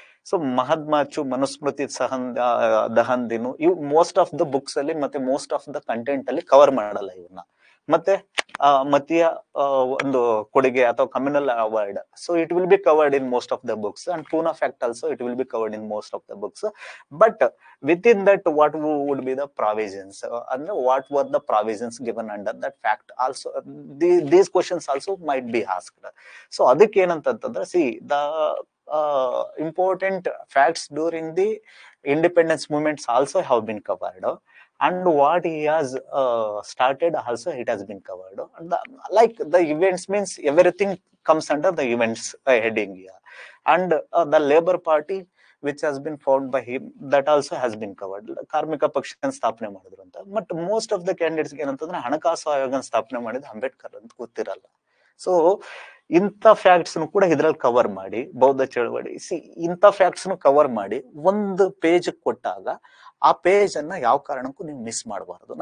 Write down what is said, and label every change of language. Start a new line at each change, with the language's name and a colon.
Kannada: So ಮಹಾತ್ಮಾಚು, Manusmriti ದಹನ್ ದಿನು, ಇವು
English: most of the books
Kannada: ಅಲ್ಲಿ ಮತ್ತೆ
English: most of the content
Kannada: ಅಲ್ಲಿ ಕವರ್ ಮಾಡಲ್ಲ ಇವನ್ನ. ಮತ್ತೆ ಮತೀಯ ಒಂದು ಕೊಡುಗೆ ಅಥವಾ
English: Communal award, so it will be covered in most of the books, and Poona pact also it will be covered in most of the books. But within that what would be the provisions, and what were the provisions given under that fact also, these questions also might be asked. So
Kannada: ಅದಕ್ಕೆ ಏನಂತಂದ್ರೆ,
English: the important facts during the independence movements also have been covered, and what he has started also it has been covered. Like the events means everything comes under the events heading here, and the Labour Party which has been formed by him, that also has been covered.
Kannada: ಕಾರ್ಮಿಕ ಪಕ್ಷನ ಸ್ಥಾಪನೆ ಮಾಡಿದ್ರು ಅಂತ.
English: but most of the candidates
Kannada: ಏನಂತಂದ್ರೆ, ಹಣಕಾಸು ಆಯೋಗನ ಸ್ಥಾಪನೆ ಮಾಡಿದ ಅಂಬೇಡ್ಕರ್ ಅಂತ ಗೊತ್ತಿರಲ್ಲ. ಸೊ ಇಂಥ ಫ್ಯಾಕ್ಟ್ಸ್ ಕೂಡ ಇದ್ರಲ್ಲಿ ಕವರ್ ಮಾಡಿ, ಬೌದ್ಧ ಚಳವಳಿ, ಇಂಥ ಫ್ಯಾಕ್ಟ್ಸ್ ಕವರ್ ಮಾಡಿ ಒಂದು ಪೇಜ್ ಕೊಟ್ಟಾಗ ಆ ಪೇಜ್ ಅನ್ನ ಯಾವ ಕಾರಣಕ್ಕೂ ನೀವು ಮಿಸ್ ಮಾಡಬಾರದು.